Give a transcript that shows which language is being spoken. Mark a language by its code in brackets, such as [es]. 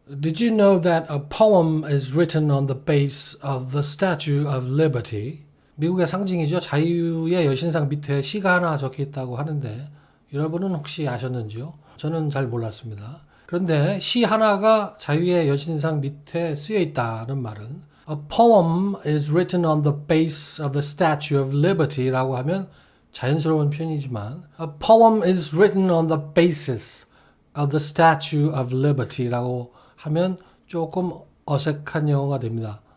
[en] Did you know that a poem is written on the base of the Statue of Liberty? [ko] 미국의 상징이죠. 자유의 여신상 밑에 시가 하나 적혀 있다고 하는데 여러분은 혹시 아셨는지요? 저는 잘 몰랐습니다. 그런데 시 하나가 자유의 여신상 밑에 쓰여 있다는 말은 [en] A poem is written on the base of the Statue of Liberty [ko] 라고 하면 자연스러운 표현이지만 [en] A poem is written on the basis of the Statue of Liberty [ko] 라고 하면 조금 어색한 영어가 됩니다.